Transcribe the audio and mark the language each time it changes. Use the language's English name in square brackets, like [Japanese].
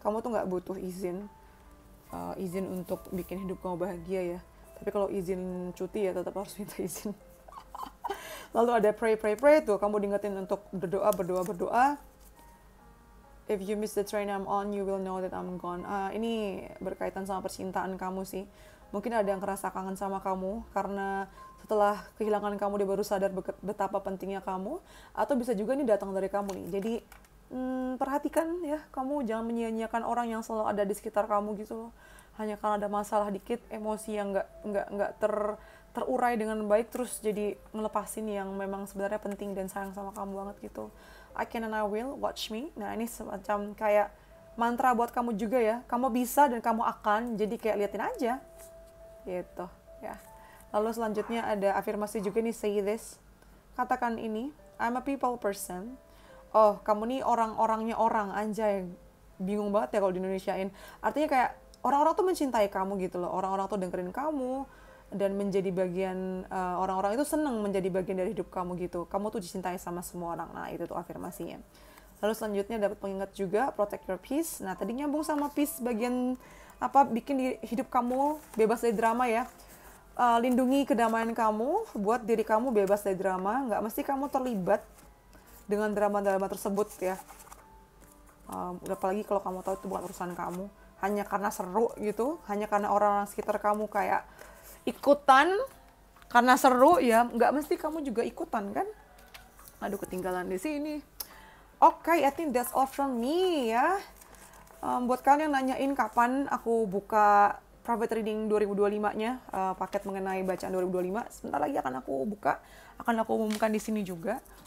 [Indonesian] Kamu tuh nggak butuh izin. Izin untuk bikin hidup kamu bahagia ya. Tapi kalau izin cuti ya tetap harus minta izin. Lalu ada pray tuh. Kamu diingetin untuk berdoa. [English] If you miss the train I'm on, you will know that I'm gone. [Indonesian] Ini berkaitan sama percintaan kamu sih. Mungkin ada yang ngerasa kangen sama kamu karena setelah kehilangan kamu dia baru sadar betapa pentingnya kamu. Atau bisa juga ini datang dari kamu nih. Jadi perhatikan ya, kamu jangan menyia-nyiakan orang yang selalu ada di sekitar kamu gitu loh. Hanya karena ada masalah dikit, emosi yang nggak terurai dengan baik, terus jadi ngelepasin yang memang sebenarnya penting dan sayang sama kamu banget gitu. [English] I can and I will, watch me. [Indonesian] Nah ini semacam kayak mantra buat kamu juga ya. Kamu bisa dan kamu akan, jadi kayak liatin aja gitu ya. Lalu selanjutnya ada afirmasi juga nih, [English] say this. [Indonesian] Katakan ini, [English] I'm a people person. [Indonesian] Oh, kamu nih orang-orangnya orang, anjay. Bingung banget ya kalau di Indonesiain. Artinya kayak orang-orang tuh mencintai kamu gitu loh. Orang-orang tuh dengerin kamu dan menjadi bagian, orang-orang itu seneng menjadi bagian dari hidup kamu gitu. Kamu tuh dicintai sama semua orang. Nah, itu tuh afirmasinya. Lalu selanjutnya dapat pengingat juga, [English] protect your peace. [Indonesian] Nah, tadi nyambung sama peace bagian bikin hidup kamu bebas dari drama ya. Lindungi kedamaian kamu, buat diri kamu bebas dari drama. Nggak mesti kamu terlibat dengan drama-drama tersebut ya. Apalagi kalau kamu tahu itu bukan urusan kamu. Hanya karena seru gitu, hanya karena orang-orang sekitar kamu kayak ikutan karena seru ya, nggak mesti kamu juga ikutan kan. Aduh, ketinggalan di sini. [English] Oke, I think that's all from me ya. [Indonesian] Buat kalian yang nanyain kapan aku buka private reading 2025-nya, paket mengenai bacaan 2025, sebentar lagi akan aku buka, akan aku umumkan di sini juga.